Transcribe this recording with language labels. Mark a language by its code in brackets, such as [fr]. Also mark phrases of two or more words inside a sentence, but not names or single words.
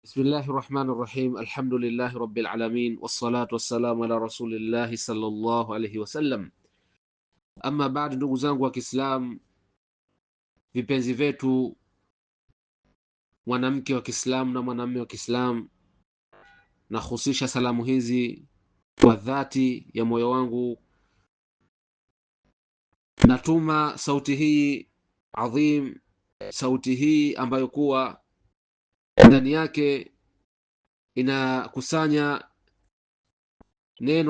[ar] بسم الله الرحمن الرحيم. الحمد لله رب العالمين والصلاة والسلام على رسول الله صلى الله عليه wasallam. [sw] Ama baada, ndugu zangu wa Kiislamu, vipenzi vyetu, mwanamke wa Kiislamu na mwanamume wa Kiislamu, na husisha salamu hizi kwa dhati ya moyo wangu. Natuma sauti hii adhim, sauti hii ambayo kuwa ndani yake inakusanya neno